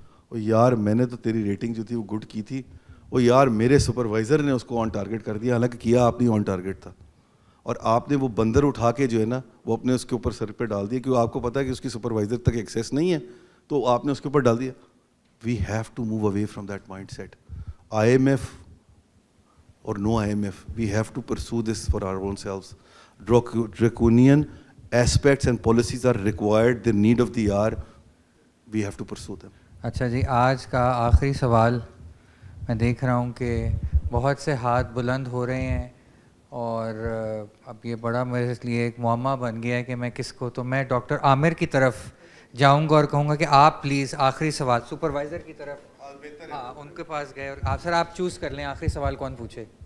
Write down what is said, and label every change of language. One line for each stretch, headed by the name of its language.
Urdu: وہ یار میں نے تو تیری ریٹنگ جو تھی وہ گڈ کی تھی, وہ یار میرے سپروائزر نے اس کو آن ٹارگیٹ کر دیا, حالانکہ کیا آپ نے آن ٹارگیٹ تھا. اور آپ نے وہ بندر اٹھا کے جو ہے نا وہ اپنے اس کے اوپر سر پہ ڈال دیا, کیونکہ آپ کو پتا ہے کہ اس کی سپروائزر تک ایکسیس نہیں ہے, تو آپ نے اس کے اوپر ڈال دیا.
English: We have to move away from that mind set. IMF or no IMF, we have to pursue this for our own selves. Draconian aspects and policies are required, the need of the hour, we have to pursue them.
Urdu: اچھا جی, آج کا آخری سوال. میں دیکھ رہا ہوں کہ بہت سے ہاتھ بلند ہو رہے ہیں اور اب یہ بڑا میرے لیے ایک معمہ بن گیا ہے کہ میں کس کو, تو میں ڈاکٹر عامر کی طرف جاؤں گا اور کہوں گا کہ آپ پلیز آخری سوال سپروائزر کی طرف, ہاں ان کے پاس گئے, اور آپ سر آپ چوز کر لیں آخری سوال کون پوچھے.